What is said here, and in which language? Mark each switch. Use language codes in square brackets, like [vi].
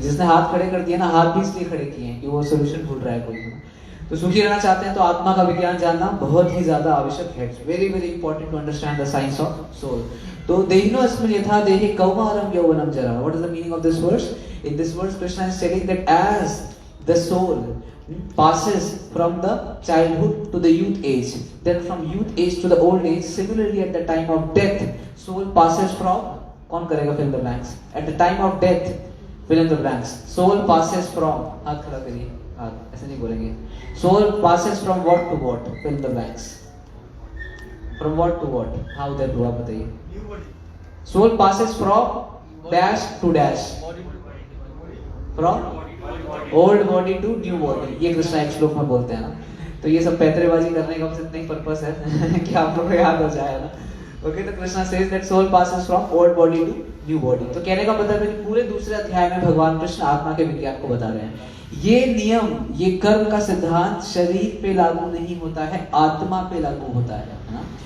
[hi] जिसने हाथ खड़े कर दिए ना, हाथ भी इसलिए खड़े किए हैं कि वो सोल्यूशन ढूंढ रहा है कोई। तो सुखी रहना चाहते हैं तो आत्मा का विज्ञान जानना बहुत ही ज्यादा आवश्यक है। [en] Very very important to understand the science of soul. [sa] तो देहिनोऽस्मिन् यथा देहे कौमारं यौवनं जरा। [en] What is the meaning of this verse? In this verse, Krishna is telling that as the soul passes from the childhood to the youth age, then from youth age to the old age, similarly at the time of death, soul passes from, [hi] कौन करेगा [en] fill in the blanks? At the time of death, fill in the blanks. Soul passes from, [hi] हाथ खड़ा करिए, हाँ ऐसे नहीं बोलेंगे. [en] Soul passes from what to what? Fill in the blanks. From what to what? How that [hi] हुआ बताइए. [en] Soul passes from dash to dash. From old body to new body. [hi] ये कृष्णा एक श्लोक में बोलते हैं ना. तो ये सब पैतरेबाजी करने का बस इतना ही पर्पस है कि आप लोगों को याद हो जाए ना. [en] Okay, तो Krishna says that soul passes from old body to new body. [hi] तो कहने का मतलब है कि पूरे दूसरे अध्याय में भगवान कृष्ण आत्मा के विज्ञान को बता रहे हैं. ये नियम, ये कर्म का सिद्धांत शरीर पे लागू नहीं होता है, आत्मा पे लागू होता है ना.